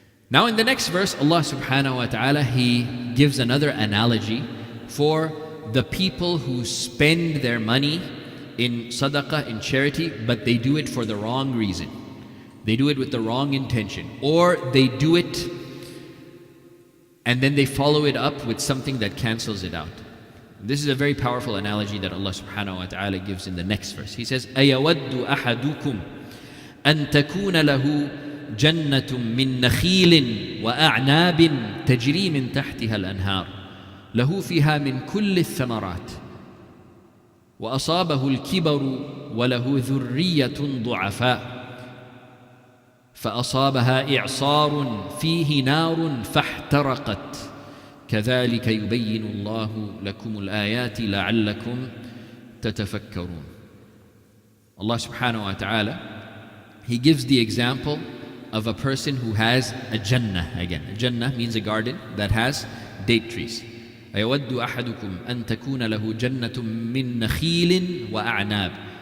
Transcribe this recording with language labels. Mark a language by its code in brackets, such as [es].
[en] Now in the next verse, Allah subhanahu wa ta'ala, He gives another analogy for the people who spend their money in sadaqah, in charity, but they do it for the wrong reason. They do it with the wrong intention, or they do it and then they follow it up with something that cancels it out. This is a very powerful analogy that Allah subhanahu wa ta'ala gives in the next verse. He says, [ar] أَيَوَدُّ أَحَدُكُمْ أَن تَكُونَ لَهُ جَنَّةٌ مِّن نَخِيلٍ وَأَعْنَابٍ تَجْرِي مِن تَحْتِهَا الْأَنْهَارُ له فيها من كل الثمرات وأصابه الكبر وله ذرية ضعفاء فأصابها إعصار فيه نار فاحترقت كذلك يبين الله لكم الآيات لعلكم تتفكرون. [en] Allah subhanahu wa ta'ala, He gives the example of a person who has a Jannah. Again, a Jannah means a garden that has date trees. [ar] أَيَوَدُّ أَحَدُكُمْ أَن تَكُونَ لَهُ جَنَّةٌ مِّن نَخِيلٍ وَأَعْنَابٍ.